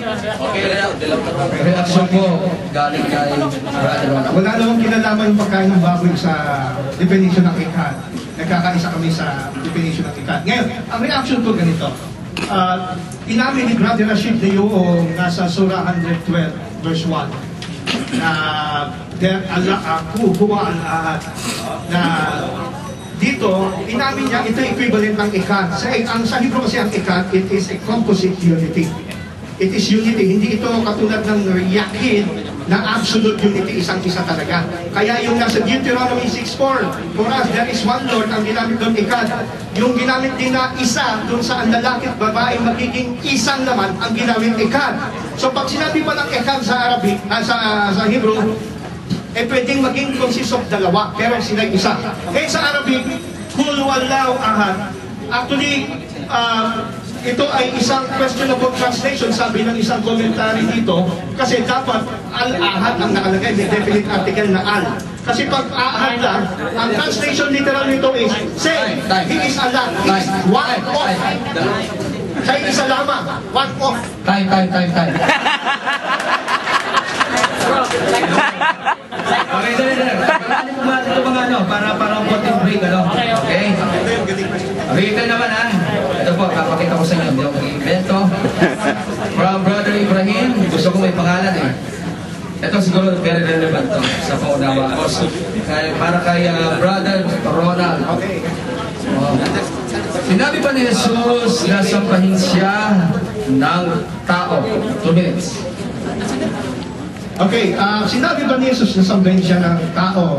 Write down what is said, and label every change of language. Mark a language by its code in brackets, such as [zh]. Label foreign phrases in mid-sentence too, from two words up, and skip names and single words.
[tl] Reaction po galing kay Brother Ronald. Wala namang kinalaman yung pagkain ng baboy sa definition ng ikat. Nagkakaisa kami sa definition ng ikat. Ngayon, ang reaction ko ganito. Inamin ni Brother Rashid na yung nasa Surah 112 verse 1 na [ar] هو الأحد [tl] na dito, inamin niya ito equivalent ng ikat. Sa Hebrew kasi ang ikat, [en] it is a composite unity. It is unity, [tl] hindi ito katulad ng yakin na [en] absolute unity, [tl] isang-isa talaga. Kaya yung nasa Deuteronomy 6:4, [en] for us there is one Lord, [tl] ang ginamit doon ikat. Yung ginamit din na isa, doon sa ang lalaki at babae magiging isang naman, ang ginamit ikat. So pag sinabi pa ng ikat sa Arabic, sa Hebrew, pwedeng maging [en] consist of [tl] dalawa, pero sila isa. Kaya sa Arabic, [ar] قل هو الله أحد. [tl] Actually, ito ay isang [en] questionable translation, [tl] sabi ng isang commentary dito, kasi dapat al-ahad ang nakalagay, may [en] definite article [tl] na al. Kasi pag ahad lang, ang translation literal nito [en] is, say, he is Allah, he is one of. [tl] Siya isa lamang, [en] one of. Time. [tl] Okay, dali. Parang mo natin ito mga ano, para konting break, ano? Okay? Okay, ito naman ha. Ito po, papakita ko sa inyo. Hindi ako mag-invento. From Brother Ibrahim, gusto ko may pangalan eh. Ito siguro [en] very relevant to [tl] sa paunawa ko. Para kay Brother Ronald. Sinabi pa ni Jesus na sampahin siya ng tao. [en] 2 minutes. [tl] Okay, sinabi ba ni Jesus na sambahin siya ng tao?